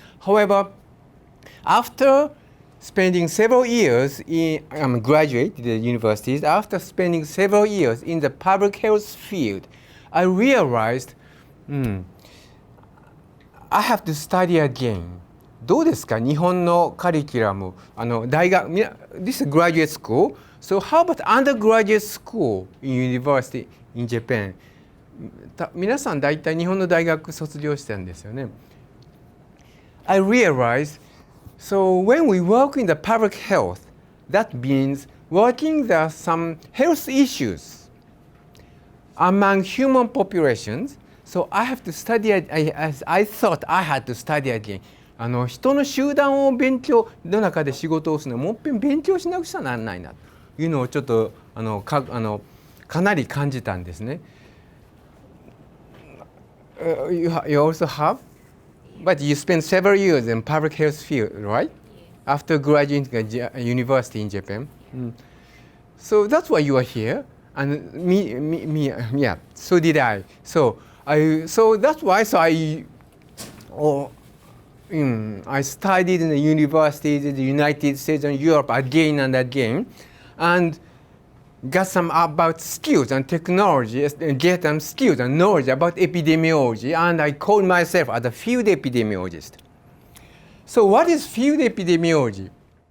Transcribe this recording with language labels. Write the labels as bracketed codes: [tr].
[en] However, after spending several years graduate the universities, after spending several years in the public health field, I realized I have to study again. [ja] どうですか? 日本のカリキュラム、大学、 [en] this is graduate school. So how about undergraduate school in university in Japan? [ja] 皆さん大体日本の大学卒業してるんですよね。 [en] I realized, so when we work in the public health, that means working some health issues among human populations. So I have to study, I thought I had to study again. [ja] 人の集団の中で仕事をするのをもっぺん勉強しなくちゃならないなというのをちょっとかなり感じたんですね。 [en] You also have? But you spent several years in public health field, right? After graduating a university in Japan. So that's why you are here. And so did I. So that's why I studied in the universities in the United States and Europe again and again, and got some about skills and technology, get some skills and knowledge about epidemiology, and I called myself as a field epidemiologist. So what is field epidemiology?